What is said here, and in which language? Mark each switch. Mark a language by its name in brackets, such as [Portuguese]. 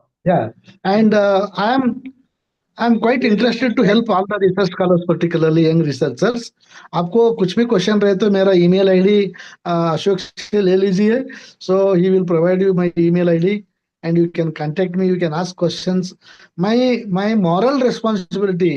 [English] Yeah, and I'm quite interested to help all the research scholars, particularly young researchers. [Hindi] आपको कुछ भी question रहे तो मेरा ईमेल आईडी अशोक से ले लीजिए. [English] So he will provide you my email ID and you can contact me. You can ask questions. My moral responsibility